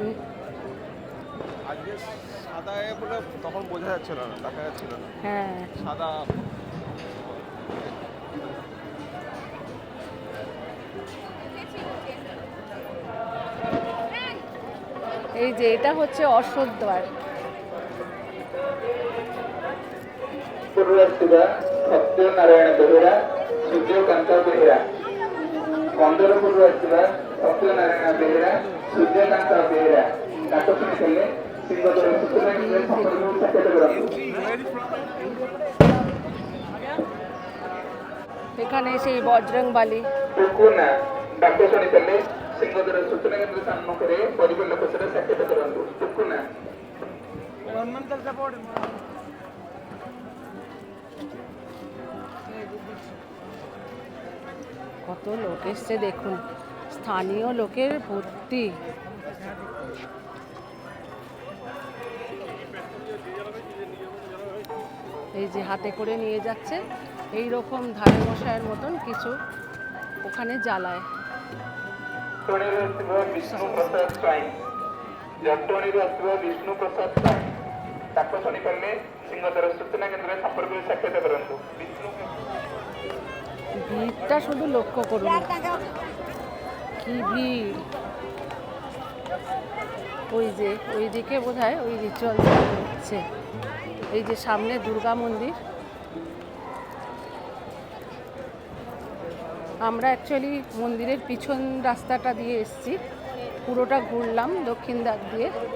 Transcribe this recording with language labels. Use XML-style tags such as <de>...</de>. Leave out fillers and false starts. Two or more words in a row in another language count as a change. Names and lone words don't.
<bn>আজকে সাদা বলে তখন বোঝা যাচ্ছিল না, দেখা যাচ্ছিল না। হ্যাঁ, সাদা এই যে এটা হচ্ছে অশ্বদ্বার।</bn> <or>ପୂର୍ବାସୁର ସତ୍ୟନାରାୟଣ ବେହେରା ସୂର୍ଯ୍ୟକାନ୍ତ ବେହେରା। ପନ୍ଦରପୁରରୁ ଆସିଥିବା ସତ୍ୟନାରାୟଣ ବେହେରା ସୂର୍ଯ୍ୟକାନ୍ତ ବେହେରା। ତାଙ୍କ ଶୁଣିଥିଲେ ସିଂହଦର ସୂଚନା ସମ୍ପର୍କକୁ ସାକ୍ଷାତ କରନ୍ତୁ।</or> <bn>এখানে সেই বজরংবালী।</bn> <or>ଟୁକୁନା ଡାକ ଶୁଣିଥିଲେ ସିଂହଦର ସୂଚନା କେନ୍ଦ୍ର ସମ୍ମୁଖରେ ପରିବାର ଲୋକ ସହିତ ସାକ୍ଷାତ କରନ୍ତୁ। ଟୁକୁନା</or> <bn>কত লোক এসছে দেখুন, স্থানীয় লোকের ভর্তি। এই যে হাতে করে নিয়ে যাচ্ছে, এই রকম ধারে মশাইয়ের মতন কিছু ওখানে জ্বালায়।</bn> <or>ଜଟଣୀରୁ ଆସିଥିବା ବିଷ୍ଣୁ ପ୍ରସାଦ ସ୍ୱାଇଁ। ଜଟଣୀରୁ ଆସିଥିବା ବିଷ୍ଣୁ ପ୍ରସାଦ ସ୍ୱାଇଁ। ତାକୁ ଶୁଣିପାରିଲେ ସିଂହଦର ସୂଚନା କେନ୍ଦ୍ରରେ ସମ୍ପର୍କରେ ସାକ୍ଷାତ କରନ୍ତୁ। ବିଷ୍ଣୁ</or> <bn>ভিড়টা শুধু লক্ষ্য করুন, কি ভিড়। ওই যে ওইদিকে বোধহয় ওই রিচুয়ালটা হচ্ছে। এই যে সামনে দুর্গা মন্দির। আমরা অ্যাকচুয়ালি মন্দিরের পিছন রাস্তাটা দিয়ে এসেছি, পুরোটা ঘুরলাম দক্ষিণ দিক দিয়ে।</bn>